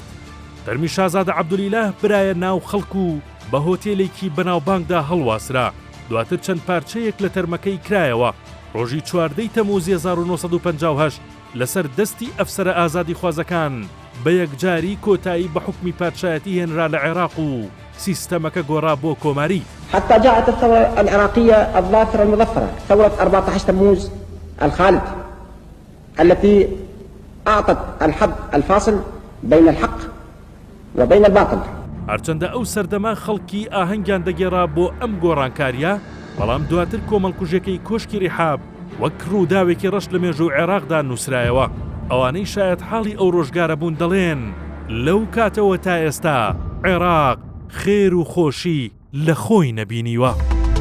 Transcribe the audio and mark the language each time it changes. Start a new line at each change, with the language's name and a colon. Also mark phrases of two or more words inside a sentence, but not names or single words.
Central Kurdish: دەرمی شازادە عەبدولئیلاه برایە ناو خەڵک و بە هۆتێلێکی بەناوبانگدا هەڵواسرا. دواتر چەند پارچەیەک لە تەرمەکەی کرایەوە. ڕۆژی 14 تەمووزی 1958 لەسەر دەستی ئەفسەرە ئازادی خوازەکان بە یەکجاری کۆتایی بە حکمی پادشایەتی هێنرا لە عێراق و سیستەمەکە گۆڕا بۆ کۆماری.
Arabic: حتى جاءت الثورة العراقية الظافرة المظفرة، ثورة 14 تموز الخالد، التي أعطت الحد الفاصل بين الحق وبين الباطل.
Central Kurdish: هەرچەندە ئەو سەردەما خەڵکی ئاهەنگیان دەگێڕا بۆ ئەم گۆڕانکاریە، بەڵام دواتر کۆمەڵکوژەکەی کۆشکی ڕێحاب وەک ڕووداوێکی ڕەش لە مێژوو عێراقدا نووسرایەوە. ئەوانەی شایەت حاڵی ئەو ڕۆژگارە بوون دەڵێن لەو کاتەوە تا ئێستا عێراق خێر و خۆشی لە خۆی نەبینیوە.